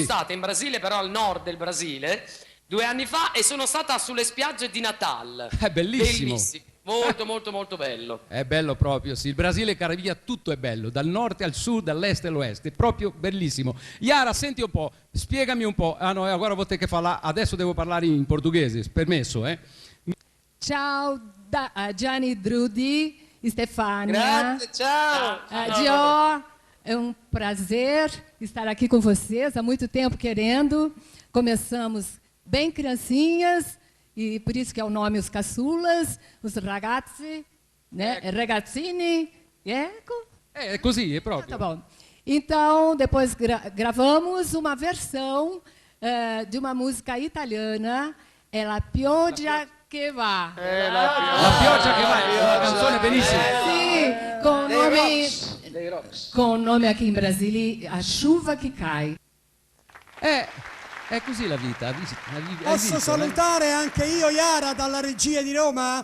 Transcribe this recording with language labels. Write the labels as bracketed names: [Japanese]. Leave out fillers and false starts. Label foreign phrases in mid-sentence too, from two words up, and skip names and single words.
[Italian] stata in Brasile, però al nord del Brasile, 2 anni fa, e sono stata sulle spiagge di Natal. È bellissimo. Molto bello. È bello proprio, sì. Il Brasile, cara via, tutto è bello, dal nord al sud, dall'est all'oest, è proprio bellissimo. Iara, senti un po', spiegami un po'. Ah no, [Portuguese] agora vou ter che falar, [Italian] adesso devo parlare in portoghese, permesso, Ciao Gianni Drudi, Stefania. Grazie, ciao. [Portuguese] Dior, é um prazer estar aqui com vocês. Há muito tempo querendo. Começamos bem criancinhas, e por isso que é o nome Os Caçulas, os ragazzi, né? [Italian] Ragazzini. Ecco. È così, è Ah, proprio. [Portuguese] tá bom. Então, depois gravamos uma versão de uma música italiana, É La Pioggia che va. [Italian] La pioggia che va, è una canzone bellissima. Sì, con nome aqui in Brasile, A Chuva che Cai. È così la vita. Hai Posso visto, salutare anche io Iara dalla regia di Roma?